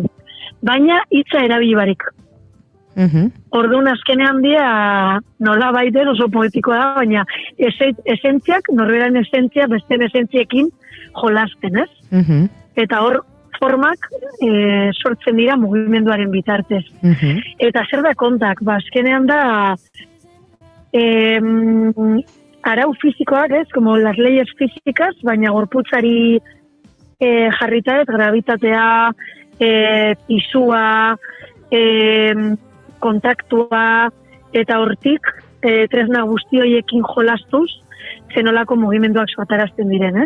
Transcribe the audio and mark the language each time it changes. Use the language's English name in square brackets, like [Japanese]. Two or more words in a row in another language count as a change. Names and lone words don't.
[Basque] Baina hitza erabili barik. Orduan azkenean dia nola baiten oso poetikoa da, baina esentziak, norberaren esentzia, beste esentziekin jolasten, ez? Eta hor formak sortzen dira mugimenduaren bitartez. Eta zer da kontak? Azkenean da arau fizikoak, ez? [Spanish] Como las leyes físicas, [Basque] baina gorputzari jarrita ez, gravitatea, pisua, kontaktua, eta hortik tresna guzti horiekin jolastuz, zenolako mugimenduak sortarazten diren, ez?